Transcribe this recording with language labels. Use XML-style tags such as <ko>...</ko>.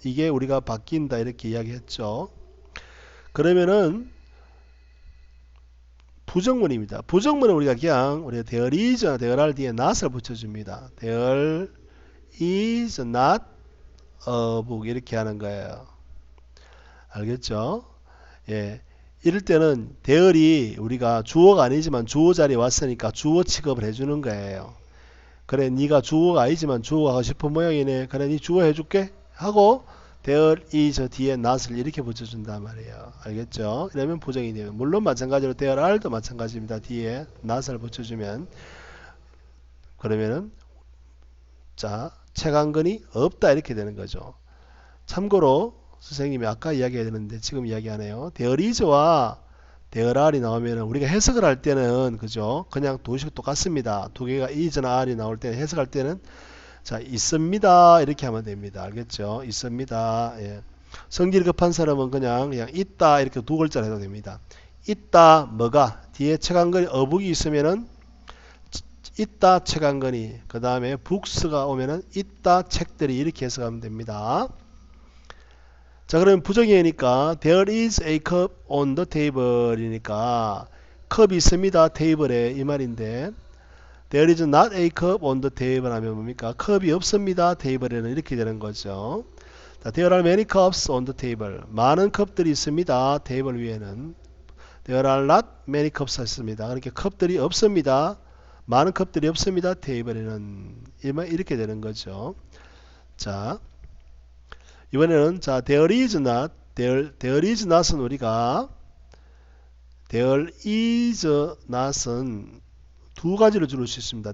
<ko>이게 우리가 바뀐다 이렇게 이야기했죠. 그러면은 부정문입니다. 부정문은 우리가 그냥</ko> <en>there is, there are</en> <ko>뒤에 not을 붙여줍니다.</ko> <en>there is not a book</en> <ko>이렇게 하는 거예요. 알겠죠? 예. 이럴 때는 there이 우리가 주어가 아니지만 주어 자리에 왔으니까 주어 취급을 해주는 거예요. 그래, 네가 주어가 아니지만 주어가 하고 싶은 모양이네. 그래, 네 주어 해줄게 하고</ko> <en>there is</en> <ko>뒤에 not을 이렇게 붙여준단 말이에요. 알겠죠? 이러면 부정이 되면 물론 마찬가지로</ko> <en>there are</en> <ko>도 마찬가지입니다. 뒤에 not을 붙여주면 그러면은 자, 책 한 권이 없다 이렇게 되는 거죠. 참고로 선생님이 아까 이야기했는데 지금 이야기하네요.</ko> <en>there is</en> <ko>와</ko> <en>there are</en> <ko>이 나오면 우리가 해석을 할 때는 그죠? 그냥 도식 똑같습니다. 두 개가 is나 are이 나올 때는 해석할 때는 자, 있습니다 이렇게 하면 됩니다. 알겠죠? 있습니다. 예. 성질이 급한 사람은 그냥 있다 이렇게 두 글자로 해도 됩니다. 있다 뭐가 뒤에 책 한 권이 어북이 있으면은 있다 책 한 권이 그 다음에 북스가 오면은 있다 책들이 이렇게 해석하면 됩니다. 자, 그러면 부정이니까</ko> <en>there is a cup on the table</en> <ko>이니까 컵이 있습니다 테이블에 이 말인데</ko> <en>there is not a cup on the table</en> <ko>하면 뭡니까? 컵이 없습니다 테이블에는 이렇게 되는 거죠. 자,</ko> <en>there are many cups on the table</en> <ko>많은 컵들이 있습니다 테이블 위에는</ko> <en>there are not many cups</en> <ko>있습니다. 그러니까 컵들이 없습니다. 많은 컵들이 없습니다 테이블에는 이렇게 되는 거죠. 자, 이번에는 자</ko> <en>there is not</en> <ko>there is not은 우리가 there is not은 두 가지로 줄일 수 있습니다.</ko>